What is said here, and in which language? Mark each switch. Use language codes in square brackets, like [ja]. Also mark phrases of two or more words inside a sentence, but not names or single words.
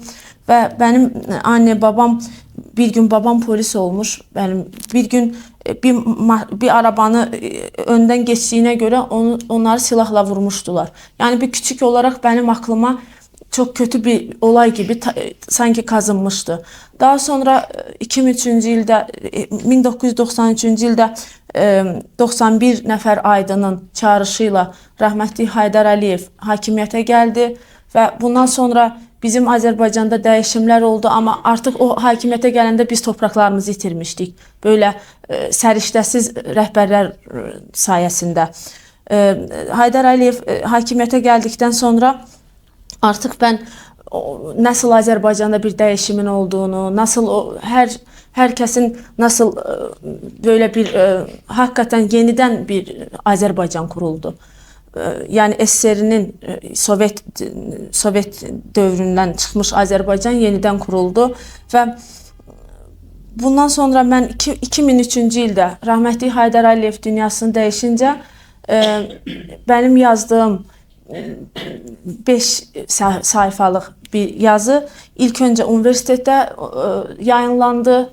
[tr] Ve benim anne babam, bir gün babam polis olmuş. Benim bir gün bir arabanı önden geçtiğine göre onları silahla vurmuştular. Yani bir küçük olarak benim aklıma çok kötü bir olay gibi sanki kazınmıştı. [az] Daha sonra 1993 ildə 91 nəfər aydının çağrışıyla rəhmətli Heydər Əliyev hakimiyyətə gəldi və bundan sonra bizim Azərbaycanda dəyişimlər oldu, ama artık o hakimiyyətə gələndə biz topraklarımızı itirmişdik. [tr] Böyle [az] səriştəsiz rəhbərlər [tr] sayesinde. [az] Heydər Əliyev hakimiyyətə gəldikdən sonra [tr] artık ben nasıl Azerbaycan'da bir değişimin olduğunu, nasıl herkesin nasıl böyle bir hakikaten yeniden bir Azerbaycan kuruldu. Yani SSR'nin Sovyet dövründen çıkmış Azerbaycan yeniden kuruldu ve bundan sonra ben 2003 ildə rahmetli Heydər Əliyev dünyasını değişince benim yazdığım 5 sayfalık bir yazı ilk önce üniversitede yayınlandı.